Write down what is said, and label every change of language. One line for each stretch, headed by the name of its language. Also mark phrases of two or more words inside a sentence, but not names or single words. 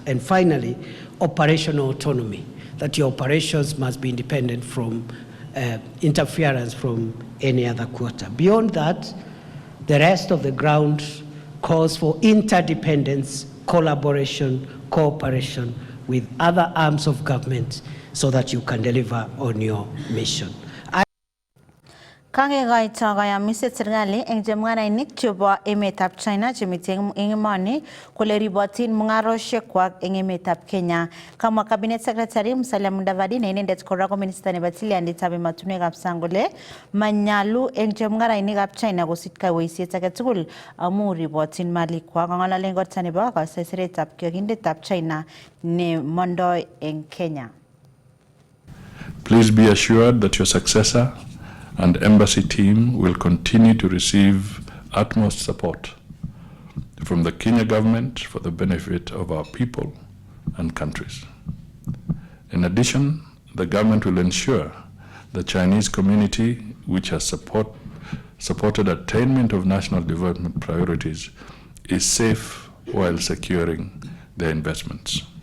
English: And finally, operational autonomy, that your operations must be independent from interference from any other quarter. Beyond that, the rest of the ground calls for interdependence, collaboration, cooperation with other arms of government so that you can deliver on your mission.
Kalenjin: Kangekoito koyomiset serikali eng chemung'arainik chebo emetab China chemite eng emoni kole ribotin mung'arosiekwak eng emetab Kenya. Kamwa Cabinet Secretary Musalia Mudavadi ne inendet kora ko Minister nebo Tilyanditab Emotinwekab Sang kole manyalu eng chemung'arainikab China kosich kaiweisiet age tugul amu ribotin malikwak. Kong'alalen korta nebo kaseseretab kiokindetab China ne mondoi eng Kenya.
English: Please be assured that your successor and embassy team will continue to receive utmost support from the Kenya government for the benefit of our people and countries. In addition, the government will ensure the Chinese community, which has supported attainment of national development priorities, is safe while securing their investments.